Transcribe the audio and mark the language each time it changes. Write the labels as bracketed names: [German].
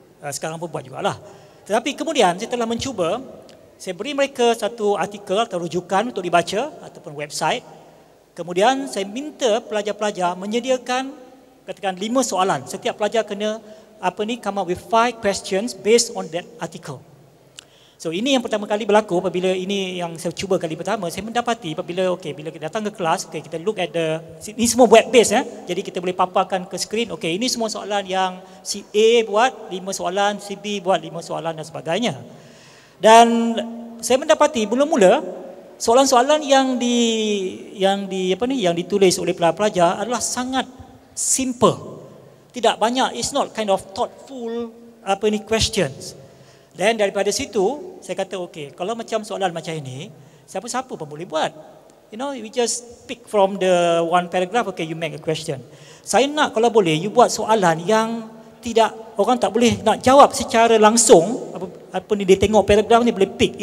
[Malay] Sekarang pun buat jugalah. Tetapi kemudian saya telah mencuba, saya beri mereka satu artikel atau rujukan untuk dibaca ataupun website. Kemudian saya minta pelajar-pelajar menyediakan katakan 5 soalan. Setiap pelajar kena [English] come up with 5 questions based on that article. [Malay] So ini yang pertama kali berlaku apabila ini yang saya cuba kali pertama, saya mendapati apabila bila kita datang ke kelas, kita [English] look at [Malay] ini semua web based ya. Jadi kita boleh paparkan ke skrin, ini semua soalan yang si A buat 5 soalan, si B buat 5 soalan dan sebagainya. Dan saya mendapati mula-mula soalan-soalan yang ditulis oleh pelajar adalah sangat simple. Tidak banyak, [English] it's not kind of thoughtful questions. [Malay] Dan daripada situ saya kata kalau macam soalan macam ini, siapa-siapa pun boleh buat. [English] We just pick from the one paragraph, you make a question. [Malay] Saya nak kalau boleh you buat soalan yang tidak, orang tak boleh nak jawab secara langsung, dia tengok paragraf ni boleh pick.